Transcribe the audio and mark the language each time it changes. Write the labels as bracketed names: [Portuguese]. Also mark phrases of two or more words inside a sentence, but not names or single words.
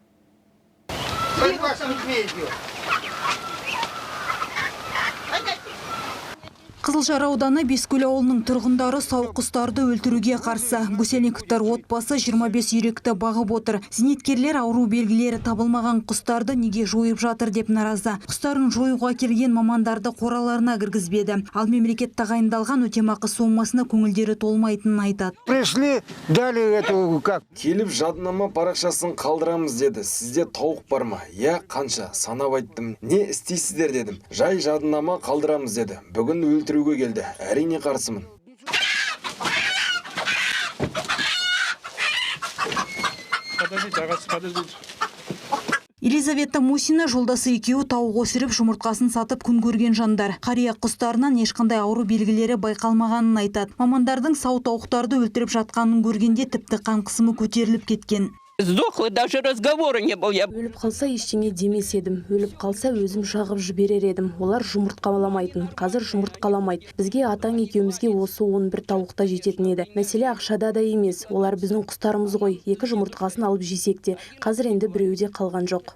[Kazakh] Қызылжар ауданы Бескөл ауылының тұрғындары сауық құстарды өлтіруге қарсы. Гусельниковтар отбасы 25 үйректі бағып отыр. Зейнеткерлер ауру белгілері табылмаған құстарды неге жойып жатыр деп наразы. Құстарын жоюға келген мамандарды қораларына кіргізбеді. Ал мемлекет тағайындалған өтемақы сомасына көңілдері толмайтынын айтады. [Russian] Пришли, дали эту как? [Kazakh] Келіп жадынама парақшасын қалдырамыз деді. Сізде тауық бар ма? Я қанша? Санап айттым. Не істейсіздер дедім. Жай жадынама қалдырамыз деді. Бүгін өлтіруге келді. Әрине қарсымын. Елизавета Мусина жолдасы екеуі тауық өсіріп жұмыртқасын сатып күн көрген жандар. Қария құстарынан ешқандай ауру белгілері байқалмағанын айтады. Мамандардың сау тауықтарды өлтіріп жатқанын көргенде тіпті қан қысымы көтеріліп кеткен. [Russian] Сдохла, даже разговора не был. [Kazakh] Өліп қалса ештеңе демес едім. Өліп қалса өзім жағып жіберер едім. Олар жұмыртқаламайтын. Қазір жұмыртқаламайды. Бізге атаң екеумізге осы 11 тауықта жететін еді. Мәселе ақшада да емес. Олар біздің құстарымыз ғой. 2 жұмыртқасын алып жесек те. Қазір енді біреуде қалған жоқ.